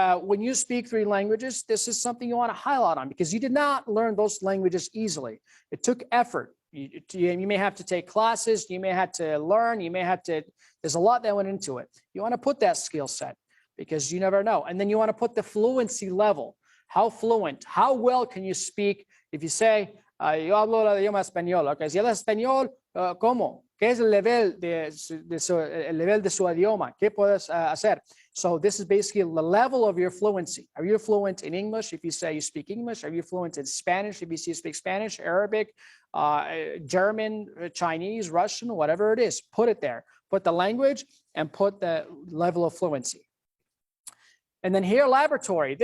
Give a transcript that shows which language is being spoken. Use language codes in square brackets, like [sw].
[en] When you speak 3 languages, this is something you want to highlight on because you did not learn those languages easily. It took effort. You may have to take classes. You may have to learn. There's a lot that went into it. You want to put that skill set because you never know. And then you want to put the fluency level. How fluent, how well can you speak? If you say, [es] yo hablo el idioma español, okay, si hablas español, ¿cómo? ¿Qué es el nivel de su idioma? ¿Qué puedes hacer? [en] So this is basically the level of your fluency. Are you fluent in English? If you say you speak English, are you fluent in Spanish? If you say you speak Spanish, Arabic, German, Chinese, Russian, whatever it is, put it there. Put the language and put the level of fluency. And then here, laboratory.